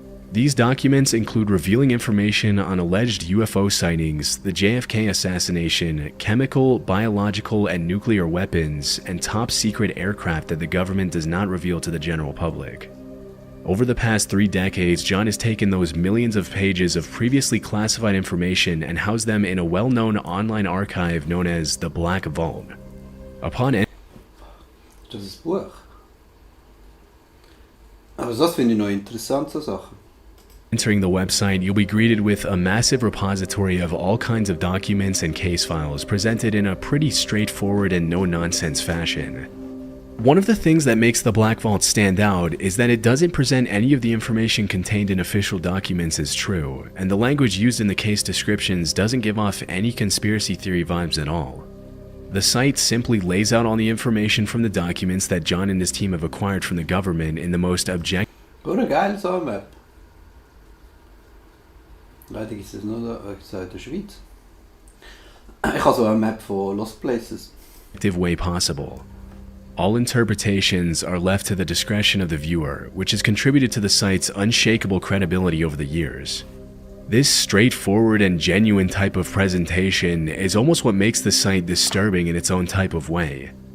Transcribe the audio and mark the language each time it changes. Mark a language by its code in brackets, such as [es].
[en] These documents include revealing information on alleged UFO sightings, the JFK assassination, chemical, biological, and nuclear weapons, and top-secret aircraft that the government does not reveal to the general public. Over the past 3 decades, John has taken those millions of pages of previously classified information and housed them in a well-known online archive known as the Black Vault. Upon [de] Das ist Buch. Aber das finde ich noch interessant, so Sachen. [en] entering the website, you'll be greeted with a massive repository of all kinds of documents and case files presented in a pretty straightforward and no-nonsense fashion. One of the things that makes the Black Vault stand out is that it doesn't present any of the information contained in official documents as true, and the language used in the case descriptions doesn't give off any conspiracy theory vibes at all. The site simply lays out all the information from the documents that John and his team have acquired from the government in the most objective. [de] Oder geil, so eine Map. Leider ist es nur in der Schweiz. Ich habe so eine Map von Lost Places. [en] Way possible. All interpretations are left to the discretion of the viewer, which has contributed to the site's unshakable credibility over the years. This straightforward and genuine type of presentation is almost what makes the site disturbing in its own type of way.